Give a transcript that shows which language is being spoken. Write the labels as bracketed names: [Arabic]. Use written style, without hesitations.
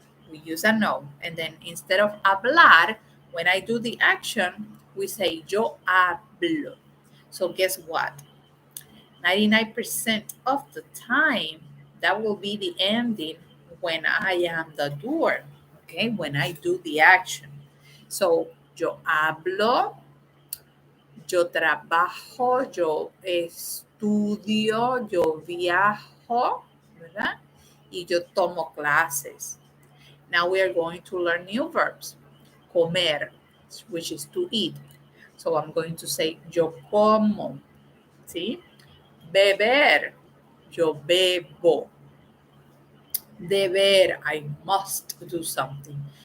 [English] We use an O, and then instead of hablar, when I do the action, we say [Spanish] yo hablo. [English] So guess what? 99% of the time, that will be the ending when I am the doer, okay? When I do the action. [Spanish] So yo hablo, yo trabajo, yo estudio, yo viajo, ¿verdad? Y yo tomo clases. [English] Now we are going to learn new verbs. Comer, which is to eat. So I'm going to say [Spanish] yo como, [English] ¿sí? [Spanish] Beber, yo bebo. Deber, [English] I must do something.